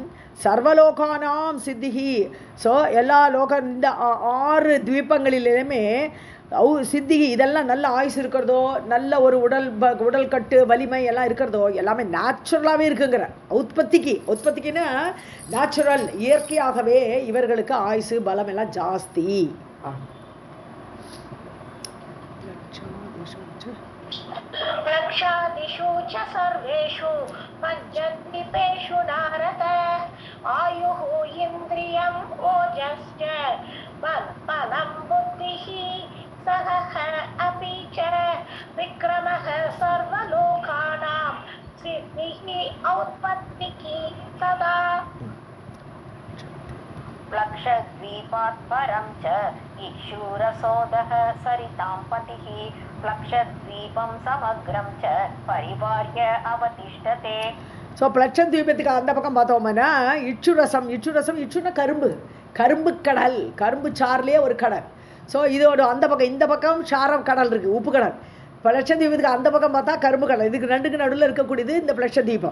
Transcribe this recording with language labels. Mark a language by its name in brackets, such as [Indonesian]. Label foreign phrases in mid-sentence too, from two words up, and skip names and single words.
[Sanskrit] सर्वलोकानाम् सिद्धिः, [Tamil] ஸோ எல்லா இந்த 6 த்வீபங்களிலுமே சித்திகி, இதெல்லாம் நல்ல ஆயுசு இருக்கிறதோ, நல்ல ஒரு உடல் கட்டு வலிமை எல்லாம் இருக்கிறதோ, எல்லாமே நேச்சுரலாகவே இருக்குங்கிற. உற்பத்திக்குன்னா நேச்சுரல், இயற்கையாகவே இவர்களுக்கு ஆயுசு பலம் எல்லாம் ஜாஸ்தி. [Sanskrit] प्रक्षादिषु च सर्वेषु पञ्चद्वीपेषु नारद आयुः इन्द्रियम् ओजश्च बलं बुद्धिः सहः अपि च विक्रमः सर्वलोकानां सिद्धिः औत्पत्तिः सदा प्लक्षद्वीपात् परं च इक्षुरसोदः सरितां पतिः प्लक्षद्वीपं समग्रं च परिवार्य अवतिष्ठते. [Tamil] ஸோ பிளட்சத்வீபத்துக்கு அந்த பக்கம் பார்த்தோம்னா இச்சுன்னா கரும்பு கடல், கரும்பு சார்லேயே ஒரு கடல். ஸோ இதோட அந்த பக்கம், இந்த பக்கம் ஷாரம் கடல் இருக்குது, உப்பு கடல். பிளட்சத்வீபத்துக்கு அந்த பக்கம் பார்த்தா கரும்பு கடல், இதுக்கு ரெண்டுக்கு நடுவில் இருக்கக்கூடியது இந்த பிளட்சத்வீபம்.